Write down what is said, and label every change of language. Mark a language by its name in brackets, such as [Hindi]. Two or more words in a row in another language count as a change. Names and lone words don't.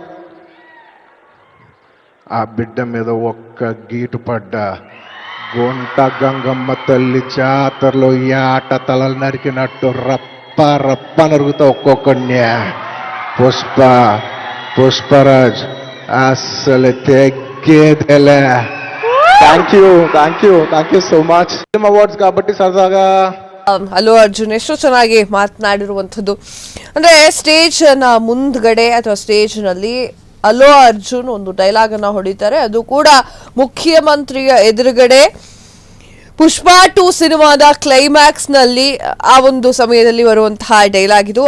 [Telugu] ఆ బిడ్డ మీద ఒక్క గీటు పడ్డ గొంట గంగమ్మ తల్లి జాతరలో ఈ ఆట తలలు నరికినట్టు రప్ప నరుగుతా ఒక్కొక్కడిని. పుష్పరాజ్ అసలు తెగ్గేదెలే. [English] Thank you so much. film awards [Telugu] కాబట్టి సరదాగా [Kannada] ಅಲ್ಲು ಅರ್ಜುನ್ ಎಷ್ಟು ಚೆನ್ನಾಗಿ ಮಾತನಾಡಿರುವಂಥದ್ದು. ಅಂದ್ರೆ ಸ್ಟೇಜ್ ನ ಮುಂದ್ಗಡೆ ಅಥವಾ ಸ್ಟೇಜ್ ನಲ್ಲಿ ಅಲ್ಲು ಅರ್ಜುನ್ ಒಂದು ಡೈಲಾಗ್ ಅನ್ನ ಹೊಡಿತಾರೆ. ಅದು ಕೂಡ ಮುಖ್ಯಮಂತ್ರಿಯ ಎದುರುಗಡೆ. ಪುಷ್ಪಾ 2 ಸಿನಿಮಾದ ಕ್ಲೈಮ್ಯಾಕ್ಸ್ ನಲ್ಲಿ ಆ ಒಂದು ಸಮಯದಲ್ಲಿ ಬರುವಂತಹ ಡೈಲಾಗ್ ಇದು.